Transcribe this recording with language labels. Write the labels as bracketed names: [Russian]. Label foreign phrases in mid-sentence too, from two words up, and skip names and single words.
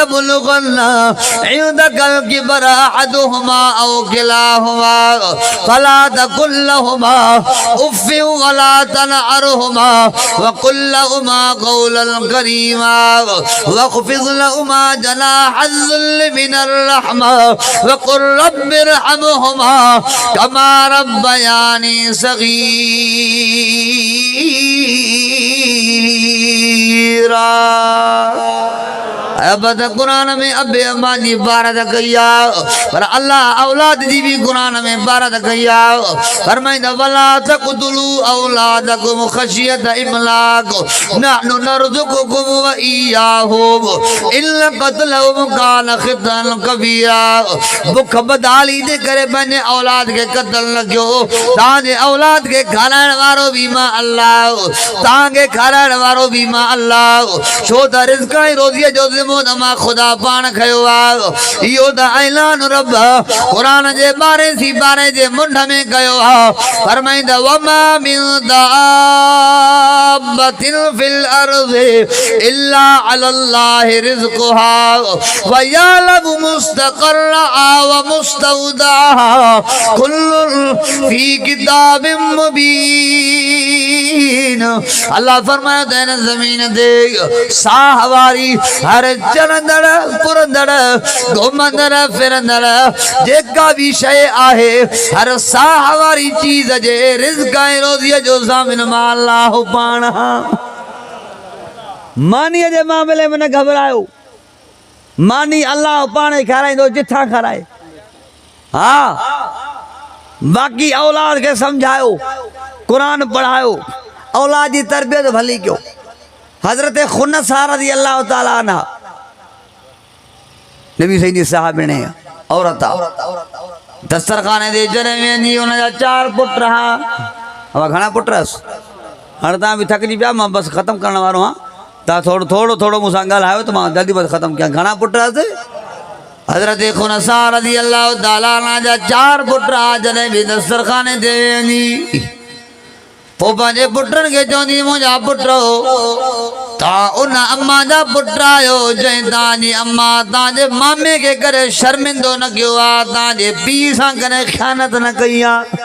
[Arabic] عندك الكبر أحدهما أو كلاهما فلا تقل لهما أف ولا تنهرهما وقل لهما قولا كريما واخفض لهما جناح الذل من الرحمة وقل رب ارحمهما كما ربياني [Sindhi] صغيرا अब त कुरान में अबे अम्मा जी इबारत कई आहे पर अल्लाह औलाद जी भी कुरान में इबारत कई आहे [Arabic] फरमाईंदा ولا تقتلوا أولادكم خشية إملاق نحن نرزقكم وإياهم إن قتلهم كان خطئا كبيرا बुख [Sindhi] बदाली जे करे पंहिंजे औलाद खे क़त्ल न कयो तव्हांजे औलाद खे खाराइण वारो भी मां अल्लाह तव्हांखे खाराइण वारो भी मां अल्लाह छो त रिज़्क़ ऐं रोज़ीअ जो मां खुदा पान खयो आहे इहो त ऐलान रब क़ुरान जे 12 सिपारे जे मुंड में कयो आहे फरमाईंदा [Arabic] وما من دابة في الأرض إلا على الله رزقها ويعلم مستقرها ومستودعها كل في كتاب [Sindhi] मुबीन अल्लाह फरमाया त इन ज़मीन ते साह वारी हर चरंदड़ पुरंदड़ घुमंदड़ फिरंदड़ जेका भी शय आहे हर साह वारी चीज जे रिज़्क़ ऐं रोज़ीअ जो ज़ामिन मां अल्लाह पाण मानीअ जे मामले में न घबरायो मानी अल्लाह पाण खाराईंदो जिथां खाराए हा बाक़ी औलाद खे समझायो कुरान पढ़ायो औलाद जी तरबियत भली कयो हजरत खुनसा [Arabic] رضي الله تعالى عنها [Sindhi] नबी सईदी साहबिणे औरत दस्तरखाने दे जरे वेंदी उनजा 4 पुट रहा अब घणा पुट रस हाणे तव्हां बि थकिजी पिया मां बस ख़त्म करण वारो आहियां तव्हां थोड़ो मूंसां ॻाल्हायो त मां जल्दी बस ख़त्म कयां घणा पुट रस हजरत खुनसा [Arabic] رضي الله تعالى عنها [Sindhi] जा 4 पुट रहा जॾहिं बि दस्तरखाने ते वेंदी पोइ पंहिंजे पुटनि खे चवंदी मुंहिंजा पुट तव्हां उन अम्मा जा पुट आहियो जंहिं तव्हांजी अम्मा तव्हांजे मामे खे करे शर्मिंदो न कयो आहे तव्हांजे पीउ सां कॾहिं ख़यानत न कई आहे